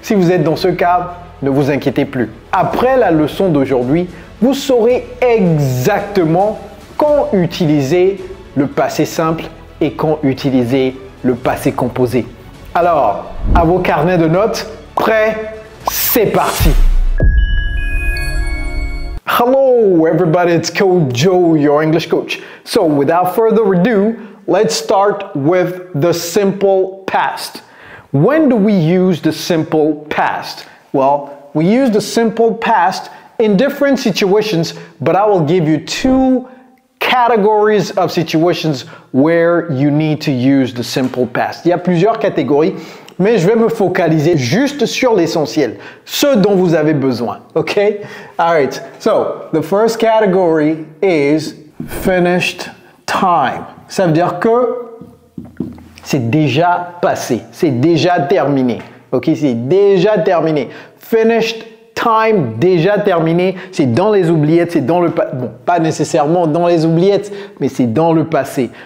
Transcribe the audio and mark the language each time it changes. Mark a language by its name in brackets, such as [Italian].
[French] Si vous êtes dans ce cas, ne vous inquiétez plus. Après la leçon d'aujourd'hui, vous saurez exactement quand utiliser le passé simple et quand utiliser le passé composé. Alors, à vos carnets de notes, prêts? C'est parti! [English] Hello everybody, it's Coach Joe, your English coach. So without further ado, let's start with the simple past. When do we use the simple past? Well, we use the simple past in different situations, but I will give you two categories of situations where you need to use the simple past. [French] Il y a plusieurs catégories, mais je vais me focaliser juste sur l'essentiel, ce dont vous avez besoin, okay? [English] All right, so the first category is finished time. [French] Ça veut dire que c'est déjà passé, c'est déjà terminé, ok? C'est déjà terminé. [English] Finished time, [French] déjà terminé, c'est dans les oubliettes, c'est dans le passé. Bon, pas nécessairement dans les oubliettes, mais c'est dans le passé.